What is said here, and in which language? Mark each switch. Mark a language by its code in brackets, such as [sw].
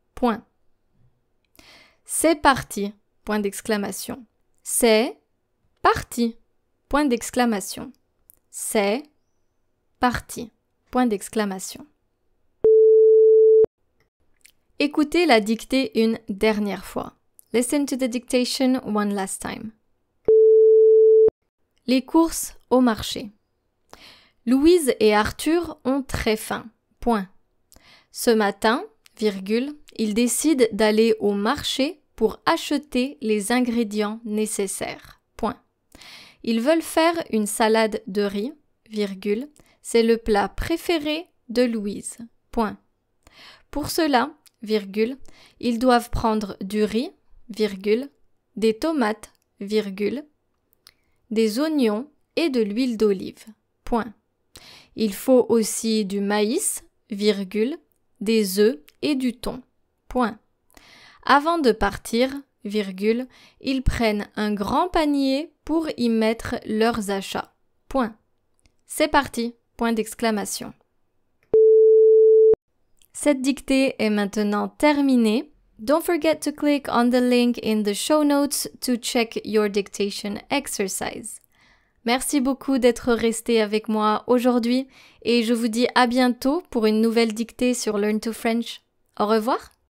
[fr] Point. C'est parti. Point d'exclamation. C'est parti. Point d'exclamation. C'est parti. Point d'exclamation. Écoutez la dictée une dernière fois. [en] Listen to the dictation one last time. [fr] Les courses au marché. Louise et Arthur ont très faim. Point. Ce matin, virgule, ils décident d'aller au marché pour acheter les ingrédients nécessaires. Point. Ils veulent faire une salade de riz, virgule, c'est le plat préféré de Louise. Point. Pour cela, virgule, ils doivent prendre du riz, virgule, des tomates, virgule, des oignons et de l'huile d'olive. Point. Il faut aussi du maïs, virgule, des œufs et du thon. Point. Avant de partir, virgule, ils prennent un grand panier pour y mettre leurs achats. Point. C'est parti. Point d'exclamation. Cette dictée est maintenant terminée. [en] Don't forget to click on the link in the show notes to check your dictation exercise. [fr] Merci beaucoup d'être resté avec moi aujourd'hui et je vous dis à bientôt pour une nouvelle dictée sur Learn to French. Au revoir!